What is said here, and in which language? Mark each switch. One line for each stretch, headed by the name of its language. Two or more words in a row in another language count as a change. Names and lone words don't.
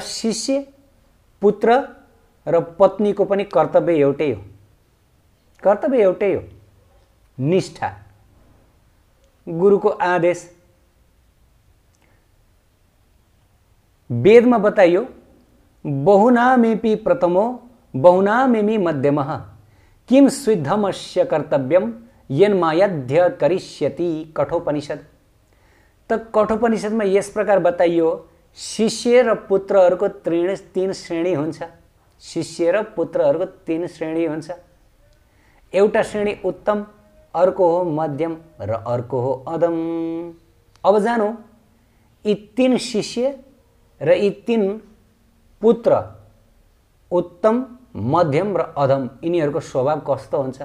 Nepali: र शिष्य पुत्र र पत्नीको पनि कर्तव्य एउटै हो, कर्तव्य एउटै हो, निष्ठा, गुरुको आदेश। वेदमा बताइयो
Sanskrit: बहुनामेपि प्रथमो बहुनामेमि मध्यमः किम स्विद्धमस्य कर्तव्यम यन्मायाध्य करिष्यति।
Nepali: कठोपनिषद। त कठोपनिषदमा यस प्रकार बताइयो शिष्य र पुत्रहरूको तीन श्रेणी हुन्छ। शिष्य र पुत्रहरूको तीन श्रेणी हुन्छ। एउटा श्रेणी उत्तम, अर्को हो मध्यम र अर्को हो अधम। अब जानु यी तीन शिष्य र यी तीन पुत्र उत्तम, मध्यम र अधम यिनीहरूको स्वभाव कस्तो हुन्छ।